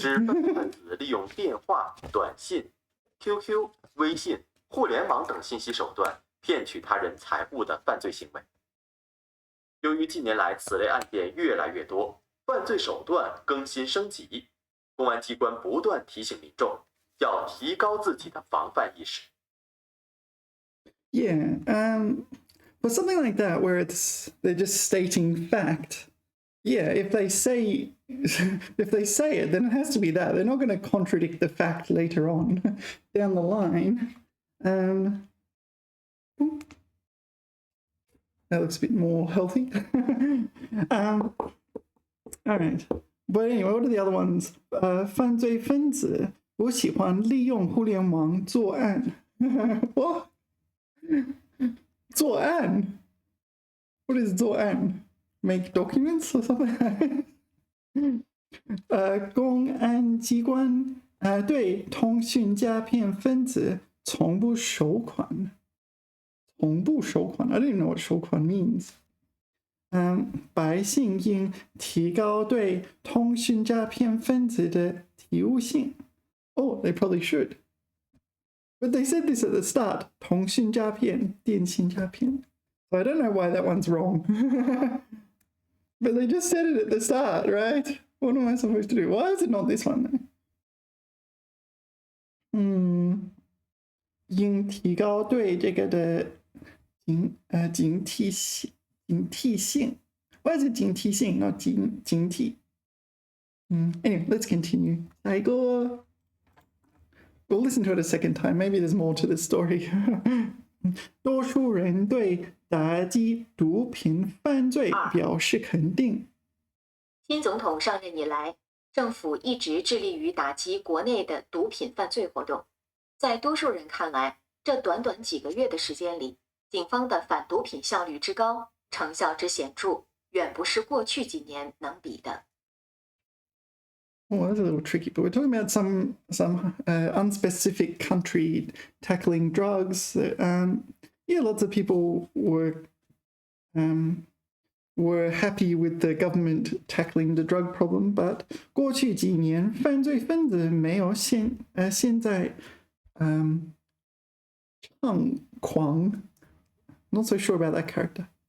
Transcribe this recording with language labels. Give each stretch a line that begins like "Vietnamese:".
Chinese: 指犯罪分子利用电话、短信、QQ、微信、互联网等信息手段骗取他人财物的犯罪行为。由于近年来此类案件越来越多，犯罪手段更新升级，公安机关不断提醒民众要提高自己的防范意识。
English: Yeah, but something like that where they're just stating fact. Yeah, if they say it, then it has to be that. They're not going to contradict the fact later on down the line. That looks a bit more healthy. All right. But anyway, what are the other ones?
Chinese: 犯罪分子不喜欢利用互联网作案。
English: What? 作案?What is 作案? Make documents or something?
Chinese: 公安机关对通讯诈骗分子从不收款。从不收款
English: I don't even know what 收款 means.
Chinese: 百姓应提高对通讯诈骗分子的体悟性。
English: Oh, they probably should. But they said this at the start.
Chinese: 通讯诈骗，电信诈骗。
English: So I don't know why that one's wrong. But they just said it at the start, right? What am I supposed to do? Why is it not this one then?
Chinese: 应提高对这个的警惕性。
English: Why is it 警惕性 not 警惕? Anyway, let's continue.
Chinese: 下一个
English: We'll listen to it a second time. Maybe there's more to the story.
Chinese: 多数人对打击毒品犯罪表示肯定。新总统上任以来，政府一直致力于打击国内的毒品犯罪活动。在多数人看来，这短短几个月的时间里，警方的反毒品效率之高，成效之显著，远不是过去几年能比的。
English: Oh, that's a little tricky, but we're talking about some unspecific country tackling drugs. Yeah, lots of people were happy with the government tackling the drug problem, but
Chinese: 过去几年犯罪分子没有现在猖狂
English: Not so sure about that character.